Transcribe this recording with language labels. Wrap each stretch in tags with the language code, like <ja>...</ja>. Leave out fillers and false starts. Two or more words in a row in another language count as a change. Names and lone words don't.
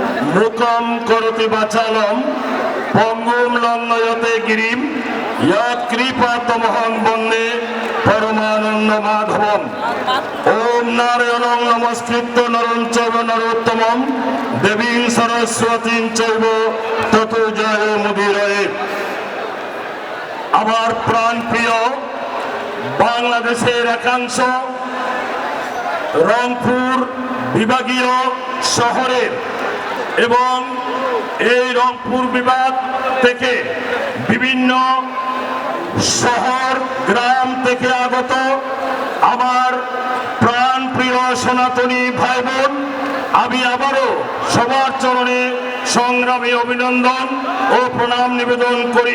<sa>মুকম করতি বাচালম পঙ্গুম লঙ্ঘয়তে গিরিম কৃপাতমহং বন্দে পরমানন্দ মাধবম। ওম নারায়ণং নমস্কৃত্য নরং চৈব নরোত্তমম দেবীং সরস্বতীং চৈব ততো জয়মুদীরয়ে।</sa> <bn>আমার প্রাণপ্রিয় বাংলাদেশের একাংশ রংপুর বিভাগীয় শহরের এবং এই রংপুর বিভাগ থেকে বিভিন্ন শহর গ্রাম থেকে আগত আমার প্রাণপ্রিয় সনাতনী ভাই বোন, আমি আবারও সবার চরণে সংগ্রামী অভিনন্দন ও প্রণাম নিবেদন করি।</bn>